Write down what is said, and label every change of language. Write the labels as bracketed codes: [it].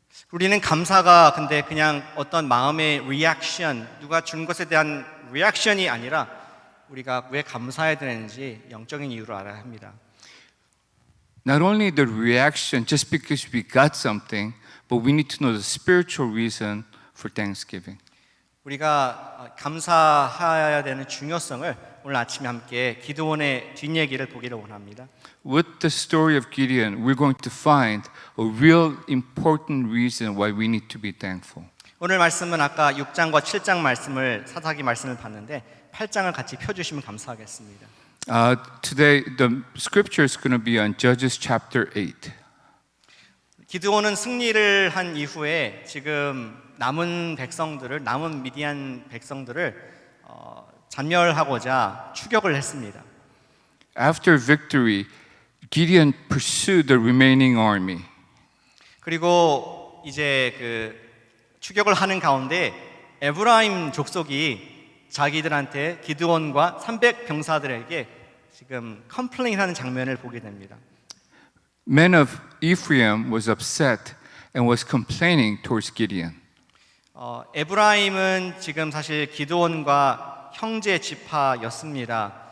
[ko] 우리는 감사가 근데 그냥 어떤 마음의 리액션, 누가 준 것에 대한 리액션이 아니라 우리가 왜 감사해야 되는지 영적인 이유를 알아야 합니다. [en] Not only the reaction just because we got something, but we need to know the spiritual reason for thanksgiving. [ko] 우리가 감사해야 되는 중요성을 오늘 아침에 함께 기드온의 뒷얘기를 보기를 원합니다. [en] With the story of Gideon, we're going to find a real important reason why we need to be thankful. [ko] 오늘 말씀은 아까 6장과 7장 말씀을 사사기 말씀을 봤는데 8장을 같이 펴주시면 감사하겠습니다. [en] Today, the scripture is going to be on Judges chapter 8. [ko] 기드온은 승리를 한 이후에 지금 남은 미디안 백성들을 잔멸하고자 추격을 했습니다. [en] After victory, Gideon pursued the remaining army. [ko] 그리고 이제 그 추격을 하는 가운데 에브라임 족속이 자기들한테 기드온과 300 병사들에게 지금 컴플레인하는 장면을 보게 됩니다. [en] Men of Ephraim was upset and was complaining towards Gideon. [ko] 에브라임은 지금 사실 기드온과 형제 지파였습니다.